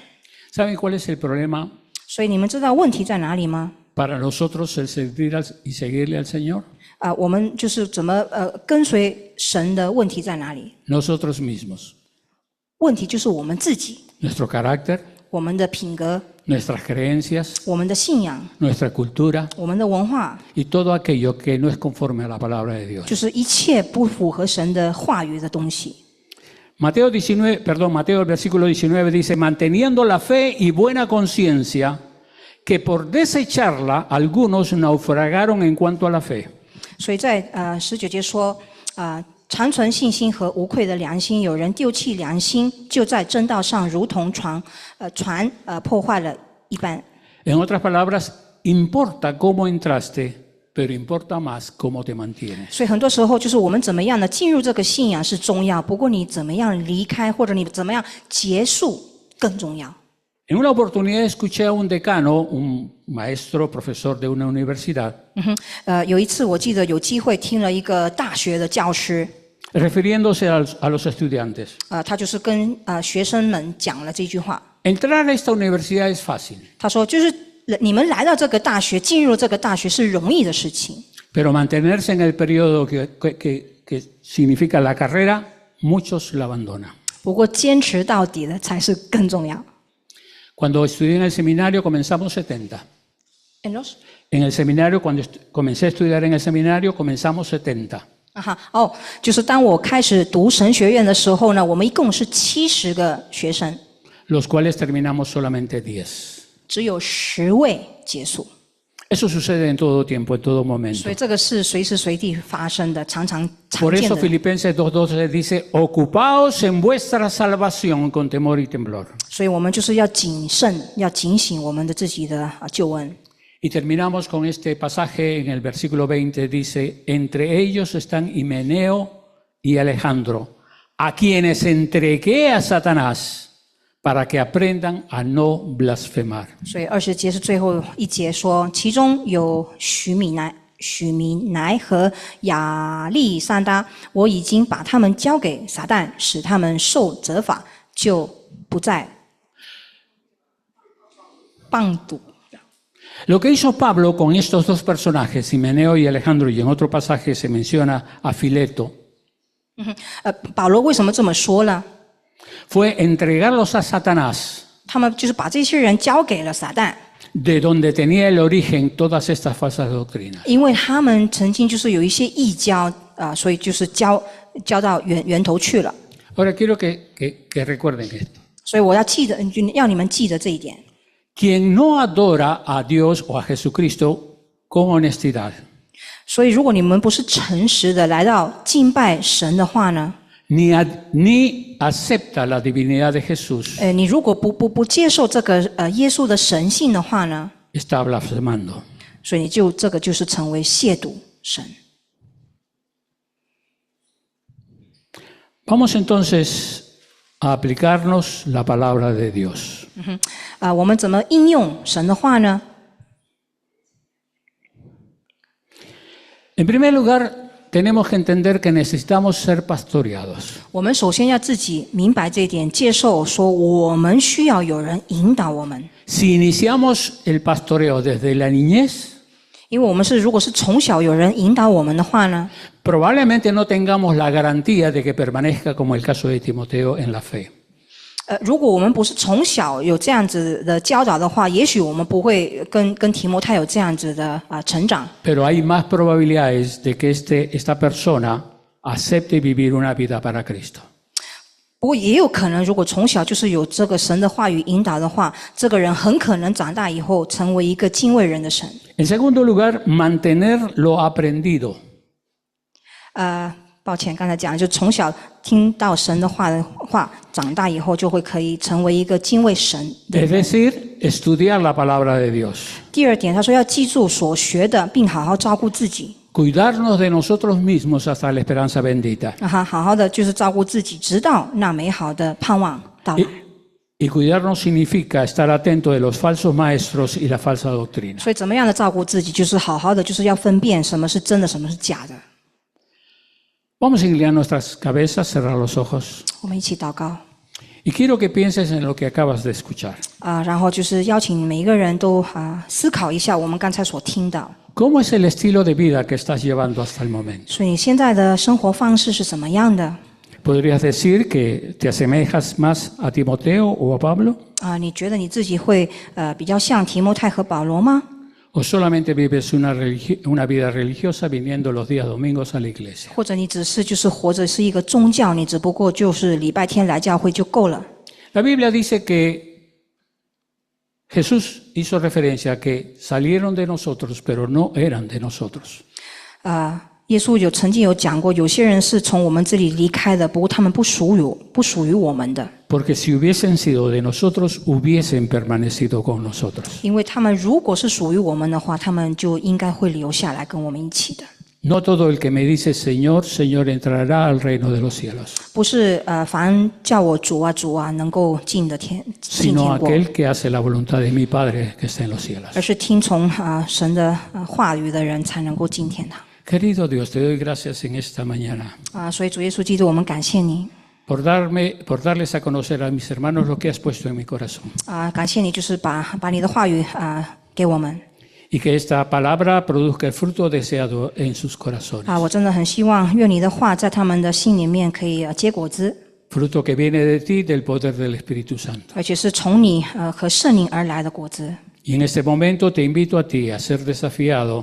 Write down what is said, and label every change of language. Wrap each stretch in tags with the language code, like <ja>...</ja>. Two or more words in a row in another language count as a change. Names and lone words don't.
<es>¿Saben cuál es el problema</es> <zh>所以你们知道问题在哪里吗？</zh> <es>para nosotros el servir y seguirle al Señor?</es> <zh>我们就是怎么跟随神的问题在哪里？</zh> <es>Nosotros mismos.</es> <zh>问题就是我们自己，</zh> <es>Nuestro carácter,</es> <zh>我们的品格，</zh> <es>nuestras creencias,</es> <zh>我们的信仰，</zh> <es>nuestra cultura</es> <zh>我们的文化，</zh> <es>y todo aquello que no es conforme a la palabra de Dios.</es> <zh>就是一切不符合神的话语的东西。</zh> <es>Mateo el versículo 19 dice, manteniendo la fe y buena conciencia, que por desecharla algunos naufragaron en cuanto a la fe.</es> <zh>所以在19节说常存信心和无愧的良心，有人丢弃良心，就在真道上如同船破坏了一般。</zh> <es>En otras palabras, importa cómo entraste, pero importa más cómo te mantienes.</es> <zh>所以很多时候就是我们怎么样呢？进入这个信仰是重要，不过你怎么样离开，或者你怎么样结束更重要。</zh> <es>En una oportunidad escuché a un decano, un maestro, profesor de una universidad,</es> <zh>有一次我记得有机会听了一个大学的教师，</zh> <es>refiriéndose a los estudiantes.</es> <zh>他就是跟学生们讲了这句话。</zh> <es>Entrar a esta universidad es fácil,</es> <zh>他说，就是你们来到这个大学，进入这个大学是容易的事情，</zh> <es>pero mantenerse en el periodo que significa la carrera, muchos la abandonan.</es> <zh>不过坚持到底的才是更重要。</zh> <es>Cuando estudié en el seminario comenzamos 70. En el seminario, cuando comencé a estudiar en el seminario, comenzamos 70.</es> <zh>就是当我开始读神学院的时候呢，我们一共是70个学生，</zh> <es>los cuales terminamos solamente 10.</es> <zh>只有10位结束。</zh> <es>Eso sucede en todo tiempo, en todo</es> <zh>所</zh> <es>momento.</es> <zh>以这个是随时随地发生的，常</zh> <es>Por</es> <zh>见</zh> <es>eso</es> <zh>的。</zh> <es>Filipenses 2:12 dice, ocupaos en vuestra salvación con temor y temblor.</es> <zh>所以我们就是要谨慎，要警醒我们的自己的救恩。</zh> <es>Y terminamos con este pasaje en el versículo 20, dice, entre ellos están Himeneo y Alejandro, a quienes entregué a Satanás para que aprendan a no blasfemar.</es> <zh>所以20节是最后一节说，其中有许米乃和亚历山大，我已经把他们交给撒旦，使他们受责罚，就不再谤赌。</zh> <es>Lo que hizo Pablo con estos dos personajes, Himeneo y Alejandro, y en otro pasaje se menciona a Fileto,</es> <zh>保罗为什么这么说呢？</zh> <es>fue entregarlos a Satanás,</es> <zh>他们就是把这些人交给了撒旦，</zh> <es>de donde tenía el origen todas estas falsas doctrinas.</es> <zh>因为他们曾经就是有一些异教所以就是交到源头去了。</zh> <es>Ahora quiero que recuerden esto.</es> <zh>所以我要你们记得这一点。</zh> <es>Quien no adora a Dios o a Jesucristo con honestidad,</es> <zh>所以如果你们不是诚实的来到敬拜神的话呢，</zh> <es>ni acepta la divinidad de Jesús,</es> <zh>你如果不接受这个耶稣的神性的话呢，</zh> <es>está blasfemando.</es> <zh>所以这个就是成为亵渎神。</zh> <es>Vamos entonces a aplicarnos la palabra de Dios.</es> <zh>我们怎么应用神的话呢？</zh> <es>En primer lugar, tenemos que entender que necesitamos ser pastoreados.</es> <zh>我们首先要自己明白这一点，接受说我们需要有人引导我们。</zh> <es>Si iniciamos el pastoreo desde la niñez,</es> <zh>因为我们如果是从小有人引导我们的话呢，</zh> <es>probablemente no tengamos la garantía de que permanezca como el caso de Timoteo en la fe.</es> <zh>如果我们不是从小有这样子的教导的话，也许我们不会跟提摩太有这样子的成长。</zh> <es>Pero hay más probabilidades de que esta persona acepte vivir una vida para Cristo.</es> <zh>不过也有可能，如果从小就是有这个神的话语引导的话，这个人很可能长大以后成为一个敬畏人的神。</zh> <es>En segundo lugar, mantener lo aprendido.</es> <zh>抱歉，刚才讲就从小听到神的话，长大以后就会可以成为一个敬畏神的</zh> <es>Es</es> <zh>人。</zh> <es>decir, estudiar la palabra de Dios.</es> <zh>第二点，他说要记住所学的，并好好照顾自己。</zh> <es>Cuidarnos de nosotros mismos hasta la esperanza bendita.</es> <zh>好好的就是照顾自己，直到那美好的盼望到来。</zh> <es>Y cuidarnos significa estar atento de los falsos maestros y la falsa doctrina.</es> <zh>所以怎么样的照顾自己，就是好好的，就是要分辨什么是真的，什么是假的。</zh> <es>Vamos a inclinar nuestras cabezas, cerrar los ojos.</es> <zh>我们一起祷告</zh> <es>Y quiero que pienses en lo que acabas de escuchar.</es> <zh>然后就是邀请每一个人都思考一下我们刚才所听到。</zh> <es>¿Cómo es el estilo de vida que estás llevando hasta el momento?</es> <zh>所以你现在的生活方式是怎么样的？</zh> <es>¿Podrías decir que te asemejas más a Timoteo o a Pablo?</es> <zh>你觉得你自己会比较像提摩太和保罗吗？</zh> <es>¿O solamente vives una vida religiosa viniendo los días domingos a la iglesia?</es> <zh>或者你只是就是活着是一个宗教，你只不过就是礼拜天来教会就够了？</zh> <es>La Biblia dice que Jesús hizo referencia a que salieron de nosotros, pero no eran de nosotros.</es> <zh>耶稣曾经有讲过，有些人是从我们这里离开的，不过他们不属于我们的。</zh> <es>Porque si hubiesen sido de nosotros, hubiesen permanecido con nosotros.</es> <zh>因为他们如果是属于我们的话，他们就应该会留下来跟我们一起的。</zh> <es>No todo el que me dice Señor, Señor entrará al reino de los cielos,</es> <zh>不是凡叫我主啊主啊能够进</zh> <es>sino</es> <zh>天国，</zh> <es>aquel que hace la voluntad de mi Padre que está en los cielos.</es> <zh>而是听从神的话语的人才能够进天堂。</zh> <es>Querido Dios, te doy gracias en esta mañana</es> <zh>所以主耶稣基督，我们感谢你</zh> <es>por darles a conocer a mis hermanos lo que has puesto en mi corazón.</es> <zh>感谢你就是把你的话语给我们</zh> <es>Y que esta palabra produzca el fruto deseado en sus corazones.</es> <zh>我真的很希望愿你的话在他们的心里面可以结果子，</zh> <es>Fruto que viene de ti, del poder del Espíritu Santo.</es> <zh>而且是从你和圣灵而来的果子。</zh> <es>Y en este momento te invito a ti a ser desafiado</es>